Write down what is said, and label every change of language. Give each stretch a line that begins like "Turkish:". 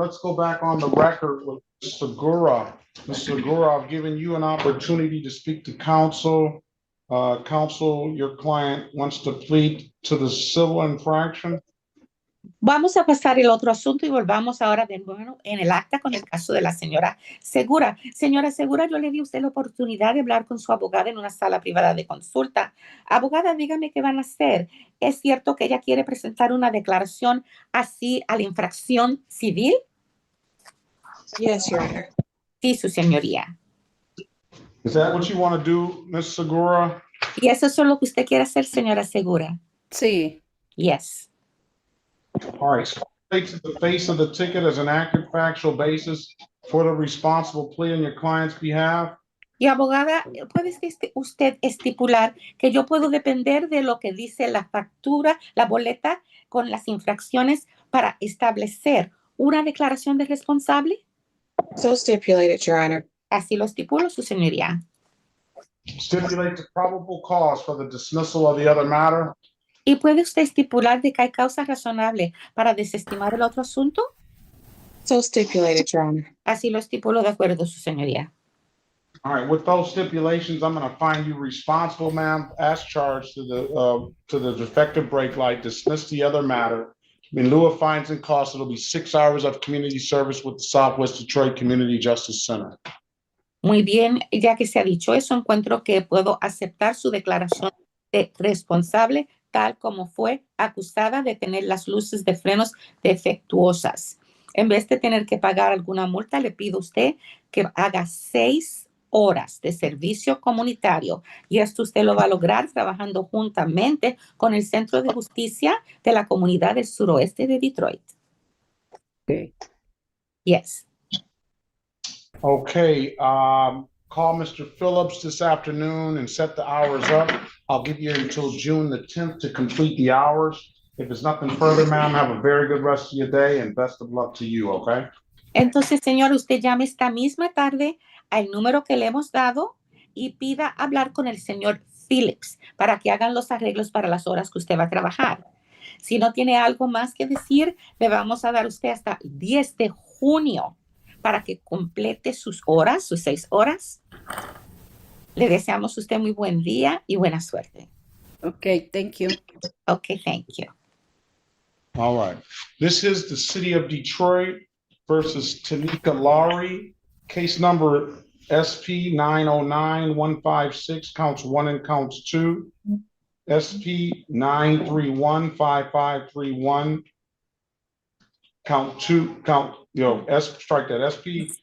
English: Let's go back on the record with Segura. Mr. Segura, I've given you an opportunity to speak to counsel. Counsel, your client wants to plead to the civil infraction.
Spanish: Vamos a pasar el otro asunto y volvamos ahora de nuevo en el acta con el caso de la señora Segura. Señora Segura, yo le di a usted la oportunidad de hablar con su abogada en una sala privada de consulta. Abogada, dígame qué van a hacer. ¿Es cierto que ella quiere presentar una declaración así a la infracción civil?
English: Yes, Your Honor.
Spanish: Sí, su señoría.
English: Is that what you want to do, Ms. Segura?
Spanish: ¿Y eso es lo que usted quiere hacer, señora Segura? Sí.
English: Yes. All right, state to the face of the ticket as an accurate factual basis for the responsible plea on your client's behalf.
Spanish: Y abogada, ¿puede usted estipular que yo puedo depender de lo que dice la factura, la boleta con las infracciones para establecer una declaración de responsable?
English: So stipulated, Your Honor.
Spanish: Así lo estipulo, su señoría.
English: Stipulate the probable cause for the dismissal of the other matter.
Spanish: ¿Y puede usted estipular de que hay causa razonable para desestimar el otro asunto?
English: So stipulated, Your Honor.
Spanish: Así lo estipulo de acuerdo, su señoría.
English: All right, with those stipulations, I'm going to find you responsible, ma'am, as charged to the defective brake light, dismiss the other matter. In lieu of fines and costs, it'll be 6 hours of community service with the Southwest Detroit Community Justice Center.
Spanish: Muy bien, ya que se ha dicho eso, encuentro que puedo aceptar su declaración de responsable tal como fue acusada de tener las luces de frenos defectuosas. En vez de tener que pagar alguna multa, le pido a usted que haga 6 horas de servicio comunitario y esto usted lo va a lograr trabajando juntamente con el Centro de Justicia de la Comunidad del Suroeste de Detroit.
English: Okay. Yes. Okay, call Mr. Phillips this afternoon and set the hours up. I'll give you until June the 10th to complete the hours. If there's nothing further, ma'am, have a very good rest of your day and best of luck to you, okay?
Spanish: Entonces, señor, usted llame esta misma tarde al número que le hemos dado y pida hablar con el señor Phillips para que hagan los arreglos para las horas que usted va a trabajar. Si no tiene algo más que decir, le vamos a dar a usted hasta el 10 de junio para que complete sus horas, sus 6 horas. Le deseamos a usted muy buen día y buena suerte.
English: Okay, thank you. Okay, thank you. All right. This is the City of Detroit versus Tanika Lowry. Case number SP 909-156, counts 1 and counts 2. SP 931-5531. Count 2, strike that. SP